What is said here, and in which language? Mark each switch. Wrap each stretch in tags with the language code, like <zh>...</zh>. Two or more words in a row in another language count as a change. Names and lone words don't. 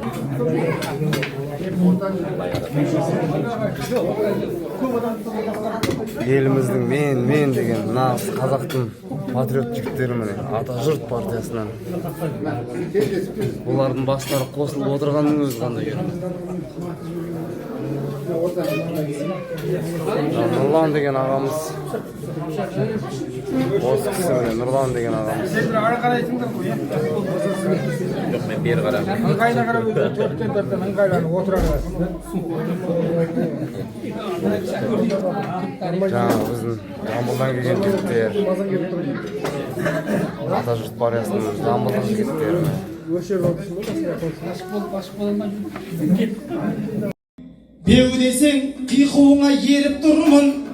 <kk>Еліміздің мен деген нағыз қазақтың патриот жігіттері міне Ата жұрт партиясынан. Олардың бастары қосылып отырғанның өзі қандай керемет. Нұрлан деген ағамыз dost kişi mine Nurlan degen adam. Sizler ara qarayсыңдар ғой, иә?</kk> <tr>Yok ben beri karam.</tr> <kk>Ыңғайына қарап өтіп, төрттен төрттен ыңғайланып отыра бересіңдер. Жаңағы біздің Жамбылдан келген жігіттер, ата жұрт бариясының Жамбылдан жігіттері. Беу десең қиқуыңа еріп тұрмын.</kk>